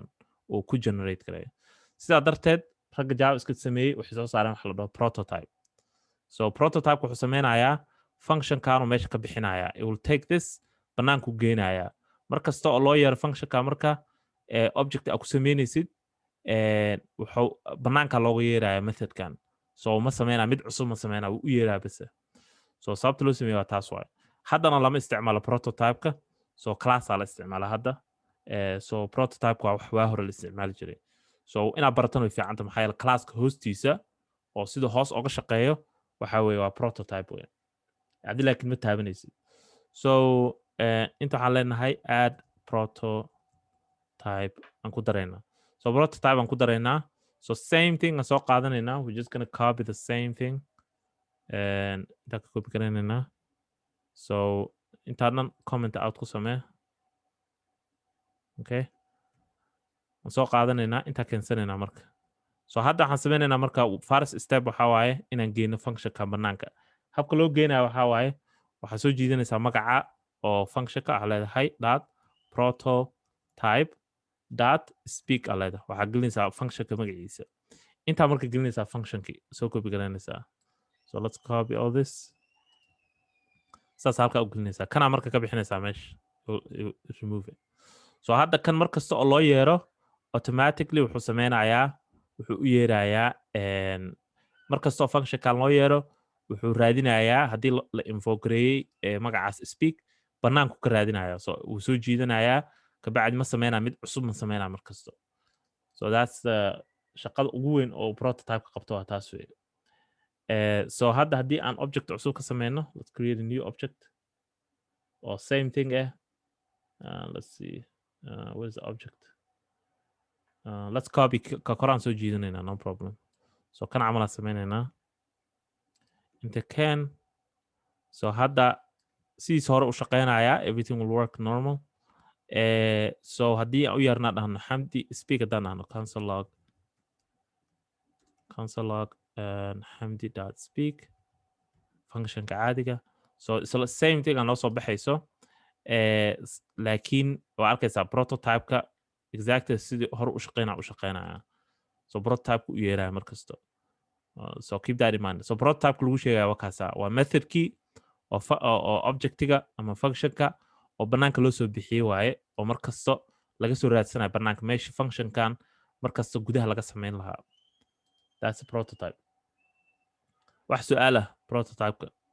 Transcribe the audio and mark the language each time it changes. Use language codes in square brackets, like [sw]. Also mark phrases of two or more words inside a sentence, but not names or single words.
[so] oo ku generate gareeyo sidaa darteed ragga javascript sameeyey waxay soo saareen wax la dhaho prototype so prototype wuxuu sameynayaa functionkan oo meesha ka bixinaya [en] it will take this [so] banaanku geenaya mar kasta oo loo yeero functionka marka object aad ku sameynaysid wuxuu banaanka looga yeeraya methodkan so ma sameynaa mid cusub ma sameynaa wuu u yeeraa bas so sababta loo sameeyo waa taas waay haddana lama isticmaalo prototype-ka so class la isticmaala hadda so prototype waa wax waa hore la isticmaali jiray so inaad baratan way fiicanta maxaa yeele classka hoostiisa oo sida hoos oga shaqeeyo waxa weeye waa prototype weyn haddii laakiin ma taabanaysid so inta waxaan leenahay add prototype aan ku daraynaa so prototype aan ku daraynaa so [en] same thing [so] aan soo qaadanaynaa [en] we're just gonna copy the same thing and [so] intaan ka copy garanaynaa so intaanan [en] comment out [so] ku samee okay aan soo qaadanaynaa intaa keensanaynaa marka so hadda waxaan sameynaynaa marka [en] first step [so] waxaa waaye inaan geyno functionka banaanka habka loo geynayo waxaa waaye waxaa soo jiidanaysaa magaca oo functionka ah leedahay dot prototype dot speak ah leedahay waxaa gelinaysaa functionka magaciisa intaa marka gelinaysaa functionki soo copy garanaysaa so [en] let's copy all this [so] saas halkaa u gelinaysaa kanaa marka ka bixinaysaa meesha [en] remove it [so] so hadda kan mar kasta oo loo yeero automatically wuxuu sameynayaa wuxuu u yeerayaa mar kasta oo functionkan loo yeero wuxuu raadinayaa haddii la infogareeyey magacaas speak banaanku ka raadinaya so wuu soo jiidanayaa kabacdi ma sameynaa mid cusub ma sameynaa mar kasta so [en] that's the [so] shaqada ugu weyn oo prototype-ka qabto waa taas wey so hadda haddii aan object cusub ka sameyno [en] let's create a new object or same thing let's see where's the object let's copy [so] ka koraan soo jiidanaynaa [en] no problem [so] so kan camalaan sameynaynaa inta can so hadda sidiis hore u shaqeynayaa [en] everything will work normal [so] so haddii aan u yeernaa dhahno Hamdi speak haddaan dhahno console log Hamdi dot speak functionka caadiga so [en] same thing [so] aan noo soo baxayso laakiin waa arkaysaa prototype-ka exactly sidii hore u shaqeynaya so prototype-ku u yeeraya mar kasto so [en] keep that in mind [so] so prototype lagu sheegaya wakaasa waa methodkii oo objectiga ama functionka oo banaanka loo soo bixiyey waaye oo mar kasto laga soo raadsanayo banaanka meesha functionkan mar kasto gudaha laga sameyn lahaa [en] that's a prototype [so] wax su'aala prototype-ka